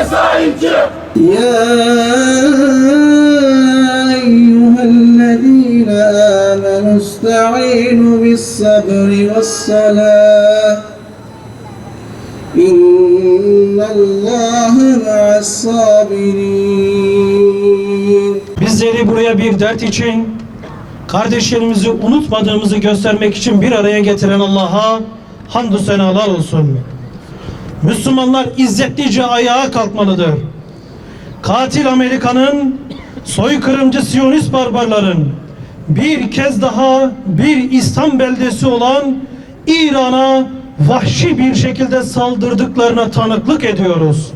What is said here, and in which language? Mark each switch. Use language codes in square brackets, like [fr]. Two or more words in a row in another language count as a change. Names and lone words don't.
[tr] sahip çık. [ar] يا أيها الذين آمنوا استعينوا بالصبر والصلاة إن الله مع الصابرين. [tr] Bizleri buraya bir dert için, kardeşlerimizi unutmadığımızı göstermek için bir araya getiren Allah'a hamdü senalar olsun. Müslümanlar izzetlice ayağa kalkmalıdır. Katil Amerika'nın, soykırımcı Siyonist barbarların bir kez daha bir İslam beldesi olan İran'a vahşi bir şekilde saldırdıklarına tanıklık ediyoruz.